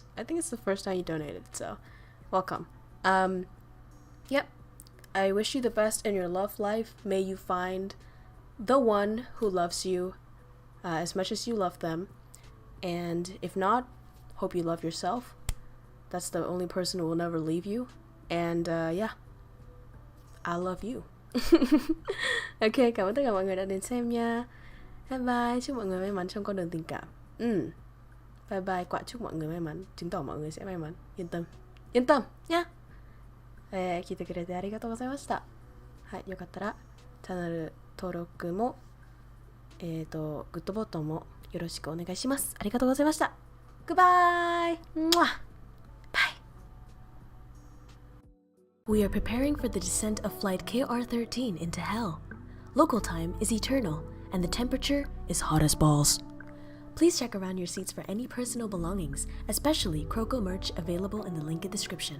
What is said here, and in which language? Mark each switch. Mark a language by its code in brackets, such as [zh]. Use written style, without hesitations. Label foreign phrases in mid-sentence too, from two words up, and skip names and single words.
[en] I think it's the first time you donated, so welcome. Yep, I wish you the best in your love life. May you find the one who loves you as much as you love them, and if not, hope you love yourself. That's the only person who will never leave you. And yeah, I love you. [vi] Ok, cảm ơn tất cả mọi người đã đến xem nha. [en] Bye bye, [vi] chúc mọi người may mắn trong con đường tình cảm. [en] Bye bye, [vi] quả chúc mọi người may mắn, chứng tỏ mọi người sẽ may mắn. Yên tâm nhá. [ja] 聞いてくれてありがとうございました。はい、よかったらチャンネル登録もグッドボタンもよろしくお願いします。ありがとうございました。 [en] Goodbye! Mwah! Bye! We are preparing for the descent of flight KR13 into hell. Local time is eternal, and the temperature is hot as balls. Please check around your seats for any personal belongings, especially KROWKO merch available in the link in the description.